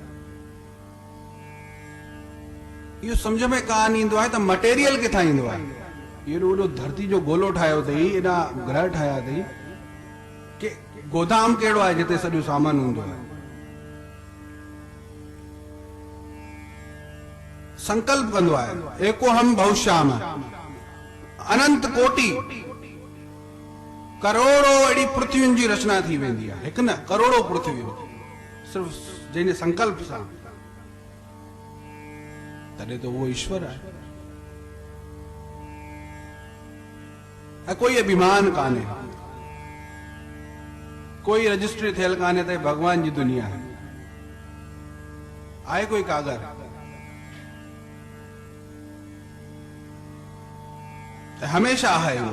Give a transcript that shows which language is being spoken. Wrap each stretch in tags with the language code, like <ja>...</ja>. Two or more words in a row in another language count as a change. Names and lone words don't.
<sd>इहो सम्झ में कान ईंदो आहे त मटेरियल किथां ईंदो आहे। एॾो वॾो धरती जो गोलो ठाहियो अथई, एॾा ग्रह ठाहिया अथई, कि गोदाम कहिड़ो आहे जिते सॼो सामान हूंदो आहे। संकल्प कंदो आहे</sd> <sa>एको हम भविष्याम,</sa> <sd>अनंत कोटि करोड़ों अड़ी पृथ्वियुनि जी रचना थी वेंदी आहे, हिकु न करोड़ों पृथ्वियूं सिर्फ जंहिंजे संकल्प सां, तॾहिं तो वो ईश्वर आहे। ऐं कोई अभिमान कान्हे, कोई रजिस्ट्री थियल कान्हे त भगवान जी दुनिया आहे कोई कागर? हमेशा आहे वो।</sd>